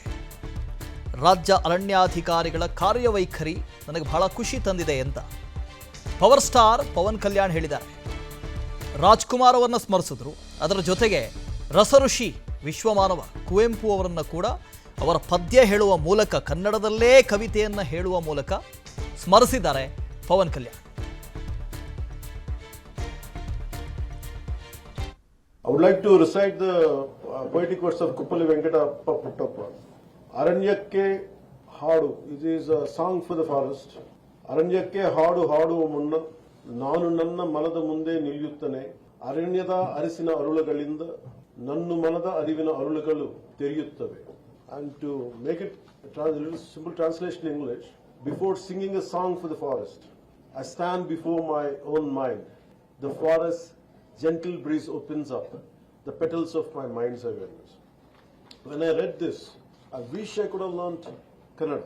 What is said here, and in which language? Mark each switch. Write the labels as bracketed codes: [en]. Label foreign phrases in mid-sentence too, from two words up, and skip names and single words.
[kn] ರಾಜ್ಯ ಅರಣ್ಯಾಧಿಕಾರಿಗಳ ಕಾರ್ಯವೈಖರಿ ನನಗೆ ಬಹಳ ಖುಷಿ ತಂದಿದೆ ಅಂತ ಪವರ್ ಸ್ಟಾರ್ ಪವನ್ ಕಲ್ಯಾಣ್ ಹೇಳಿದ್ದಾರೆ. ರಾಜ್ಕುಮಾರ್ ಅವರನ್ನ ಸ್ಮರಿಸಿದ್ರು. ಅದರ ಜೊತೆಗೆ ರಸಋಷಿ ವಿಶ್ವಮಾನವ ಕುವೆಂಪು ಅವರನ್ನ ಕೂಡ ಅವರ ಪದ್ಯ ಹೇಳುವ ಮೂಲಕ, ಕನ್ನಡದಲ್ಲೇ ಕವಿತೆಯನ್ನು ಹೇಳುವ ಮೂಲಕ ಸ್ಮರಿಸಿದ್ದಾರೆ ಪವನ್ ಕಲ್ಯಾಣ್. [en] I would like to recite the poetic words of Kuppali Venkatappa Puttappa. [kn] Aranyakke Hadu. [en] It is a song for the forest. [kn] ಅರಣ್ಯಕ್ಕೆ ಹಾಡು ಹಾಡುವ ಮುನ್ನ ನಾನು ನನ್ನ ಮನದ ಮುಂದೆ ನಿಲ್ಯುತ್ತಾನೆ ಅರಣ್ಯದ ಅರಿಸಿನ ಅರುಳಗಳಿಂದ ನನ್ನು ಮನದ ಅರಿವಿನ ಅರುಳಗಳು ತೆರಿಯುತ್ತವೆ. [en] And to make it a little simple translation in English, before singing a song for the forest, I stand before my own mind. The forest gentle breeze opens up the petals of my mind's awareness. When I read this, I wish I could have learned Kannada.